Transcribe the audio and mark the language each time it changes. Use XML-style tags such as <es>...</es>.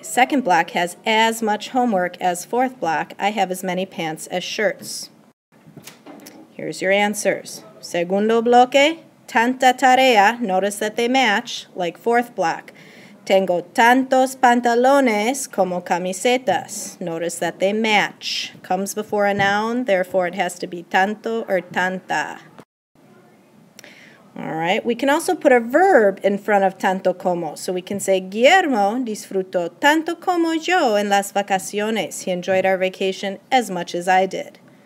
<en>Second block has as much homework as fourth block. I have as many pants as shirts. Here's your answers.</en> <es>Segundo bloque, tanta tarea.</es> <en>Notice that they match, like fourth block.</en> <es>Tengo tantos pantalones como camisetas.</es> <en>Notice that they match. Comes before a noun, therefore it has to be tanto or tanta. All right, we can also put a verb in front of tanto como. So we can say,</en> <es>Guillermo disfrutó tanto como yo en las vacaciones.</es> <en>He enjoyed our vacation as much as I did.</en>